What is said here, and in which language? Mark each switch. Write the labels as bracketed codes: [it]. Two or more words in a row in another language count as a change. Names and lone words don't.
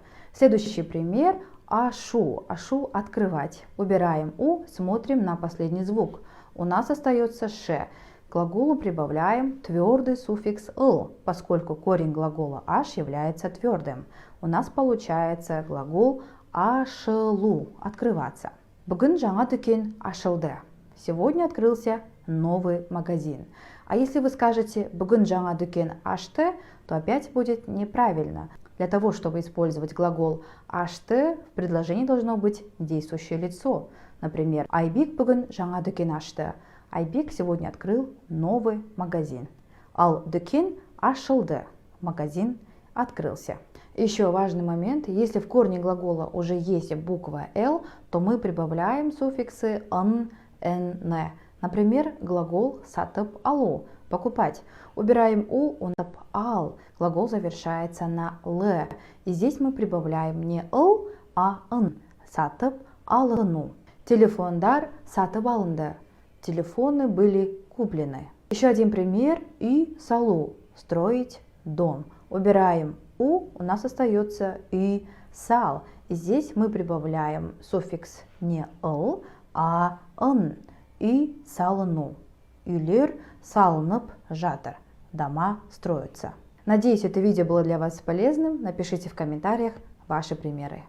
[ru] Следующий пример – [kk] «ашу». «Ашу» – [ru] «открывать». Убираем «у», смотрим на последний звук. У нас остается «ше». К глаголу прибавляем твердый суффикс «л», поскольку корень глагола «аш» является твердым. У нас получается глагол «ашылу» – «открываться». [kk] Бүгін жаңа дүкен ашылды. [ru] Сегодня открылся новый магазин. А если вы скажете [kk] «бүгін жаңа дүкен ашты», [ru] то опять будет неправильно. Для того, чтобы использовать глагол «ашты», в предложении должно быть действующее лицо. Например, [kk] «Айбек бүгін жаңа дүкен ашты». [ru] Айбек сегодня открыл новый магазин. [kk] Ал дүкен ашылды. [ru] Магазин открылся. Еще важный момент. Если в корне глагола уже есть буква «л», то мы прибавляем суффиксы «н», «н», Например, глагол [kk] «сатып алу» – [ru] «покупать». Убираем «у», он [kk] «сатып ал». [ru] Глагол завершается на «л». И здесь мы прибавляем не «л», а «н». [kk] «Сатып алыну». Телефондар «сатып алынды». [ru] Телефоны были куплены. Еще один пример – [kk] «үй салу» – [ru] «строить дом». Убираем «у», у нас остается [kk] «үй сал». [ru] И здесь мы прибавляем суффикс не «л», а «н». [kk] «Үй салыну». Үйлер салынып жатыр. [ru] Дома строятся. Надеюсь, это видео было для вас полезным. Напишите в комментариях ваши примеры.